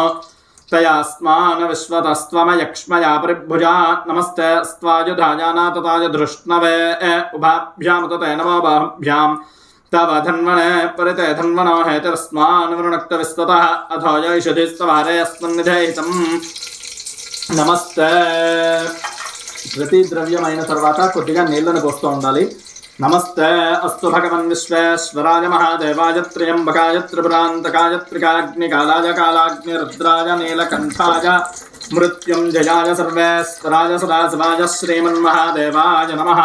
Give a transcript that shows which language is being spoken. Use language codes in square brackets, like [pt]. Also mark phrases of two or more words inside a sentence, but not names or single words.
[sa] तयास्मान् विश्वतस्त्वमयक्ष्मया परिभुजा. नमस्ते स्त्वायुधायानातताय धृष्णवे. उभाभ्यामुतते नमो बाहुभ्याम्. तव धन्वने परिते धन्वनो हेतुर्स्मान् वृणक्त विश्वतः. अथो यैषधिस्तवारे अस्मन्निधेहितम्. [te] నమస్తే. ప్రతి ద్రవ్యమైన తర్వాత కొద్దిగా నీళ్లను పోస్తూ ఉండాలి. [sa] నమస్తే అస్తు భగవన్ విశ్వేశ్వరాయ మహాదేవాయ త్ర్యంబకాయ త్రిపురాంతకాయ త్రికాగ్నికాలాయ కాలాగ్ని రుద్రాయ నీలకంఠాయ మృత్యుంజయాయ సర్వేశ్వరాయ సదాశివాయ శ్రీమన్మహాదేవాయ నమః.